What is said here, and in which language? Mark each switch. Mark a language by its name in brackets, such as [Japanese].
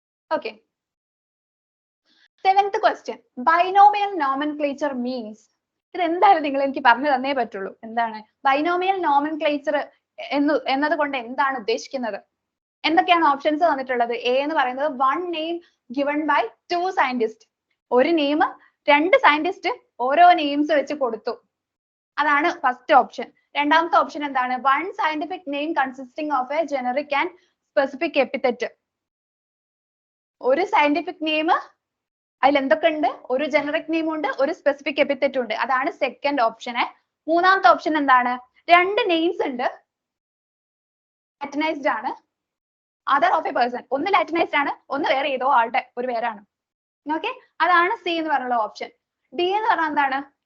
[English] Okay. 7th question. Binomial nomenclature means. [Malayalam] ഇത് എന്തായാലും നിങ്ങൾ എനിക്ക് പറഞ്ഞു തന്നേ പറ്റുള്ളൂ. എന്താണ് ബൈനോമിയൽ നോമൻക്ലേച്ചർ എന്നതുകൊണ്ട് എന്താണ് ഉദ്ദേശിക്കുന്നത്? എന്തൊക്കെയാണ് ഓപ്ഷൻസ് തന്നിട്ടുള്ളത്? എ എന്ന് പറയുന്നത് [English] one name given by two scientists. [Malayalam] ഒരു നെയിം രണ്ട് സയന്റിസ്റ്റ് ഓരോ നെയിംസ് വെച്ച് കൊടുത്തു. അതാണ് ഫസ്റ്റ് ഓപ്ഷൻ. രണ്ടാമത്തെ ഓപ്ഷൻ എന്താണ്? [English] one scientific name consisting of a generic and specific epithet. [Malayalam] ഒരു സയന്റിഫിക് നെയിം അതിൽ എന്തൊക്കെ ഉണ്ട്? ഒരു ജനറിക് നെയിം ഉണ്ട്, ഒരു സ്പെസിഫിക് എപ്പിത്തറ്റ് ഉണ്ട്. അതാണ് സെക്കൻഡ് ഓപ്ഷൻ. മൂന്നാമത്തെ ഓപ്ഷൻ എന്താണ്? രണ്ട് നെയിംസ് ഉണ്ട്, ലാറ്റിനൈസ്ഡ് ആണ്, [English] Other of a person. [Malayalam] ഒന്ന് ലാറ്റിനൈസ്ഡ് ആണ്, ഒന്ന് വേറെ ഏതോ ആളുടെ ഒരു പേരാണ്. ഓക്കെ, അതാണ് സി എന്ന് പറഞ്ഞുള്ള ഓപ്ഷൻ. ഡി എന്ന് പറഞ്ഞാൽ എന്താണ്?